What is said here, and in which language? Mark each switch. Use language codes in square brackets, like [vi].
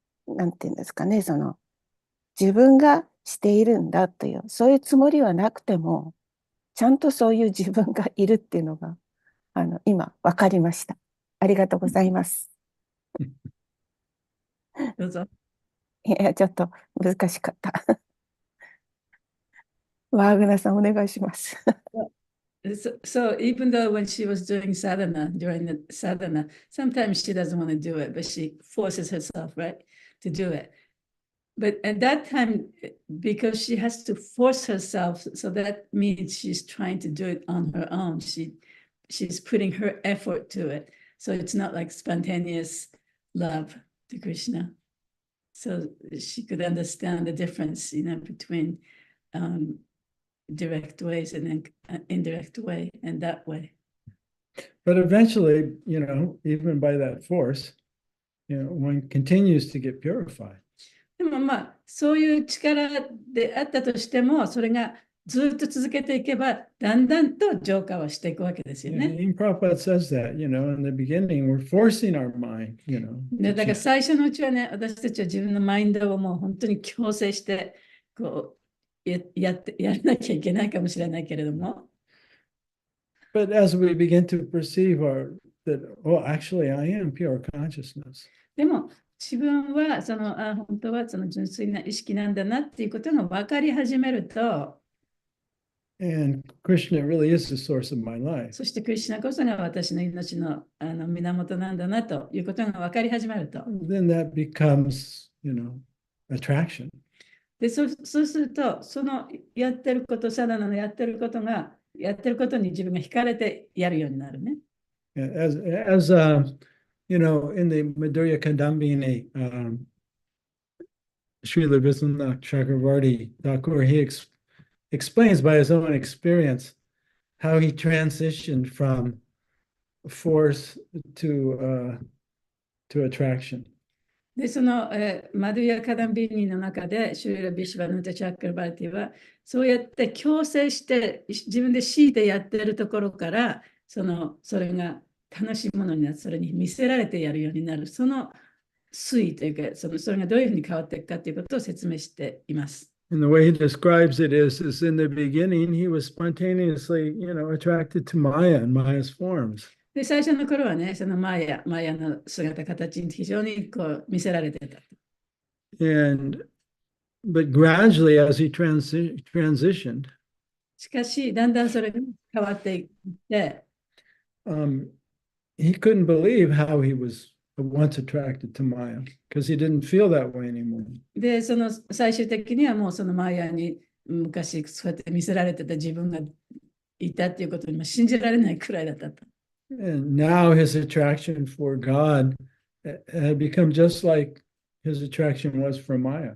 [ja] なんていうんですかね、自分がしているんだという、そういうつもりはなくても、ちゃんとそういう自分がいるっていうのが、今、わかりました。ありがとうございます。どうぞ。いや、ちょっと難しかった。ワーグナーさん、お願いします。 [en] So even though when she was doing sadhana, during the sadhana, sometimes she doesn't want to do it, but she forces herself, right, to do it. But at that time, because she has to force herself, so that means she's trying to do it on her own. She's putting her effort to it. So it's not like spontaneous love to Krishna. So she could understand the difference, between direct ways and then indirect way and that way. But eventually, even by that force, one continues to get purified. [ja] でもそういう力であったとしても、それがずっと続けていけば、だんだんと浄化をしていくわけですよ [en] Yeah, [ja] ね。 [en] even Prabhupada says that, in the beginning, we're forcing our mind, [ja] で [en] to [ja] だから最初のうちはね、私たちは自分のマインドをもう本当に強制して、やらなきゃいけないかもしれないけれども、 [en] But as we begin to perceive that, oh, actually, I am pure consciousness. [ja] でも自分は本当はその純粋な意識なんだなっていうことが分かり始めると、 [en] And Krishna really is the source of my life. [ja] そしてクリシュナこそが私の命の、源なんだなということが分かり始めると。 [en] Then that becomes, attraction. [ja] でそうすると、そのやってること、サダナのやってることに自分が惹かれてやるようになるね。 [en] As in the Madhurya Kadambini, Srila Vishwanath Chakravarti Thakur, he explains by his own experience how he transitioned from force to attraction. [ja] で、マドゥヤ・カダンビーニの中で、シュリラ・ビシュバヌタ・チャックルバーティは、そうやって強制して、自分で強いてやってるところから、それが楽しいものになって、それに見せられてやるようになる、その推移というか、それがどういうふうに変わっていくかということを説明しています。 [en] And the way he describes it is in the beginning, he was spontaneously, attracted to Maya and Maya's forms. [ja] で、最初の頃はね、そのマヤの姿、形に非常に見せられてた。 [en] But gradually, as he transitioned, [ja] しかし、だんだんそれが変わっていって、 [en] he couldn't believe how he was once attracted to Maya because he didn't feel that way anymore. [ja] で、最終的にはもうそのマヤに昔そうやって見せられてた自分がいたっていうことに信じられないくらいだったと。 [en] And now his attraction for God had become just like his attraction was for Maya.